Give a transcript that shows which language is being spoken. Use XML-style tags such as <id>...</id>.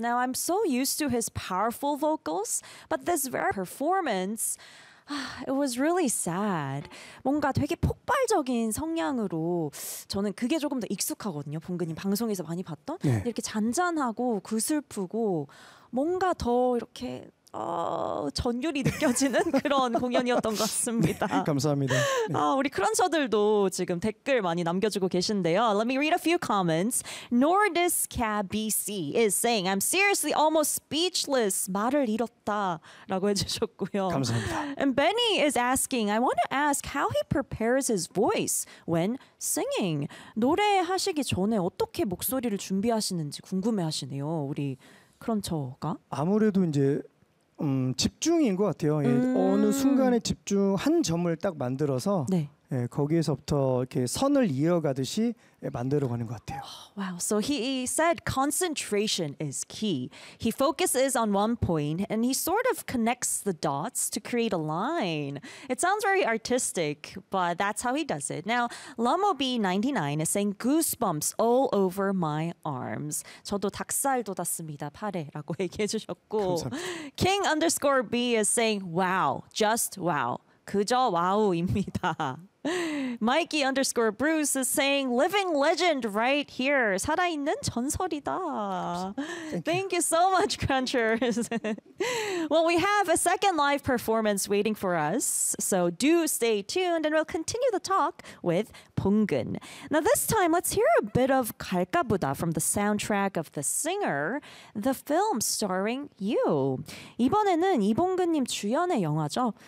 <en>Now, I'm so used to his powerful vocals, but this very performance, it was really sad.</en> <ko>뭔가 되게 폭발적인 성량으로 저는 그게 조금 더 익숙하거든요. 봉근님 방송에서 많이 봤던 네. 이렇게 잔잔하고 구슬프고 뭔가 더 이렇게 전율이 느껴지는 그런 공연이었던 것 같습니다. 네, 감사합니다. 네. 아, 우리 크런처들도 지금 댓글 많이 남겨주고 계신데요.</ko> <en>Let me read a few comments. Nordis Cab BC is saying, I'm seriously almost speechless.</en> <ko>말을 잃었다. 라고 해주셨고요. 감사합니다.</ko> <en>And Benny is asking, I want to ask how he prepares his voice when singing.</en> <ko>노래하시기 전에 어떻게 목소리를 준비하시는지 궁금해하시네요. 우리 크런처가. 아무래도 이제 집중인 것 같아요. 예, 어느 순간에 집중 한 점을 딱 만들어서 네. 예, 거기에서부터 이렇게 선을 이어가듯이 예, 만들어가는 것 같아요.</ko> <en>Wow. So he said concentration is key. He focuses on one point and he sort of connects the dots to create a line. It sounds very artistic, but that's how he does it. Now, Lomob99 is saying goosebumps all over my arms.</en> <ko>저도 닭살 돋았습니다. 팔에라고 얘기해 주셨고. 감사합니다.</ko> <en>King_B is saying wow, just wow.</en> <ko>그저 와우입니다.</ko> <en>Mikey_Bruce is saying living legend right here.</en> <ko>살아있는 전설이다.</ko> <en>Thank you so much, Crunchers. Well, we have a second live performance waiting for us. So do stay tuned and we'll continue the talk with 봉근. Now this time, let's hear a bit of 갈까보다 from the soundtrack of The Singer, the film starring you.</en> <ko>이번에는 이봉근님 주연의 영화죠.</ko>